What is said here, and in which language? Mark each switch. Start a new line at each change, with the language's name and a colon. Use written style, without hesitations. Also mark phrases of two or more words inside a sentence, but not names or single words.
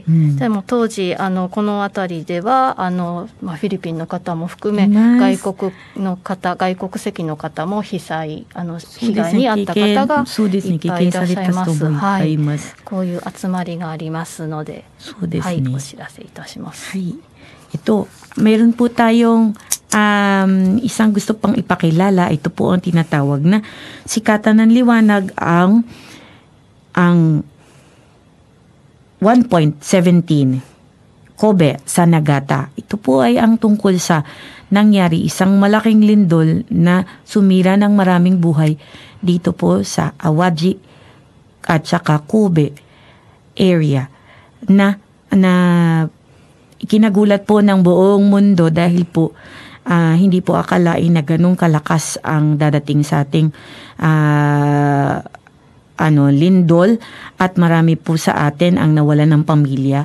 Japanese: でも当時この辺りではフィリピンの方も含め外国籍の方も被害に遭った方がいっぱいいらっしゃいます。はい。こういう集まりがありますので、はい、お知らせいたします。
Filipino: はい。Meron po tayong isang gusto pang ipakilala. Ito po ang tinatawag na Sikatan ng Liwanag ang 1.17 Kobe sa Nagata. Ito po ay ang tungkol sa nangyari isang malaking lindol na sumira ng maraming buhay dito po sa Awaji at saka Kobe area na ikinagulat po ng buong mundo dahil po hindi po akalain na ganun kalakas ang dadating sa ating lindol at marami po sa atin ang nawalan ng pamilya.